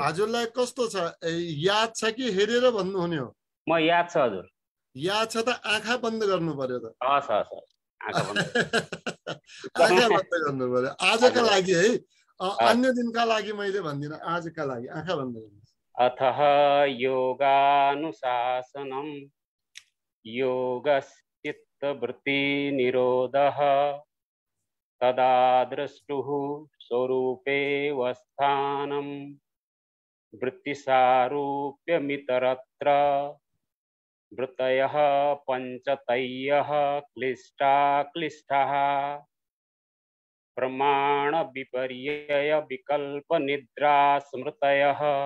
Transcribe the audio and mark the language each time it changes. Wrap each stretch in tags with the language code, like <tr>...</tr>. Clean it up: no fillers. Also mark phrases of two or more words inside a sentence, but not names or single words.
<ne>हजुरलाई कस्तो छ, याद छ कि हेरेर भन्नुहुने हो? म याद छ हजुर। याद छ त आँखा बन्द गर्नु पर्यो त। हस् हस् हस्, आँखा बन्द। आँखा बन्द गर्नु पर्यो आजका लागि है। अन्य दिनका लागि मैले भन्दिनँ, आजका लागि आँखा बन्द गर्नुहोस्।</ne> <sa>अथः योगानुशासनम् योगश्चित्तवृत्ति निरोधः तदा द्रष्टुः स्वरूपेवस्थानम् वृत्तिसारूप्यमितरत्र वृत्तयः पञ्चतयः क्लिष्टाः प्रमाणविपर्यय विकल्पनिद्रा स्मृतयः</sa>